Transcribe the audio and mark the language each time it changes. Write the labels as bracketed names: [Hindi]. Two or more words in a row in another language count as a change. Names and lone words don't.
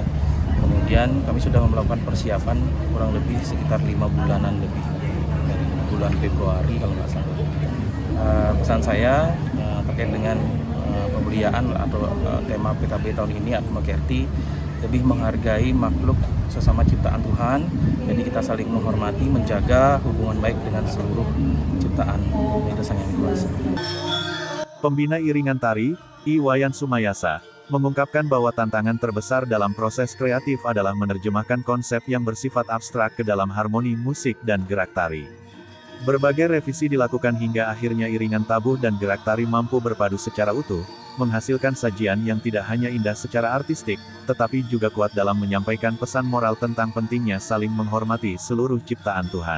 [Indonesian] Kemudian kami sudah melakukan persiapan kurang lebih sekitar 5 bulanan lebih, dari bulan Februari kalau nggak salah. Pesan saya terkait dengan pemuliaan atau tema PKB tahun ini, Atma Kerti, lebih menghargai makhluk sesama ciptaan Tuhan. Jadi kita saling menghormati, menjaga hubungan baik dengan seluruh ciptaan Ida Sang Hyang Widiwasa. Pembina iringan tari, I. Wayan Sumayasa, mengungkapkan bahwa tantangan terbesar dalam proses kreatif adalah menerjemahkan konsep yang bersifat abstrak ke dalam harmoni musik dan gerak tari. Berbagai revisi dilakukan hingga akhirnya iringan tabuh dan gerak tari mampu berpadu secara utuh, menghasilkan sajian yang tidak hanya indah secara artistik, tetapi juga kuat dalam menyampaikan pesan moral tentang pentingnya saling menghormati seluruh ciptaan Tuhan.